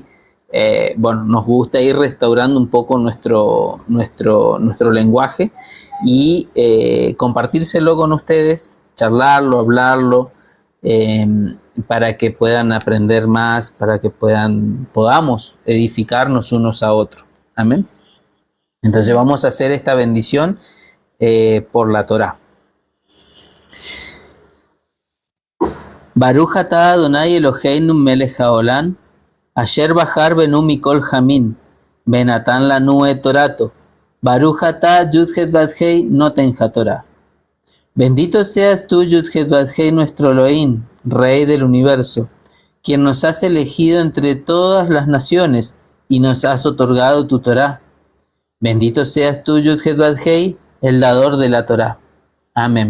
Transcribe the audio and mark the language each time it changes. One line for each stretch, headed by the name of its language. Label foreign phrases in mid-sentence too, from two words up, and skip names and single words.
Spanish: Bueno, nos gusta ir restaurando un poco nuestro lenguaje y compartírselo con ustedes, charlarlo, hablarlo, para que puedan aprender más, para que podamos edificarnos unos a otros. Amén. Entonces vamos a hacer esta bendición por la Torá.
Hebrew: ברוך אתה אדוני אלהינו מלך העולם, אשר בחר בנו מכל העמים, ונתן לנו את תורתו, ברוך אתה יוד-הא ואו-הא נותן התורה.
Spanish: Bendito seas tú, Yud-Het Vav-Hei, nuestro Elohim, Rey del universo, quien nos has elegido entre todas las naciones y nos has otorgado tu Torah. Bendito seas tú, Yud-Het Vav-Hei, el dador de la Torah. Amén.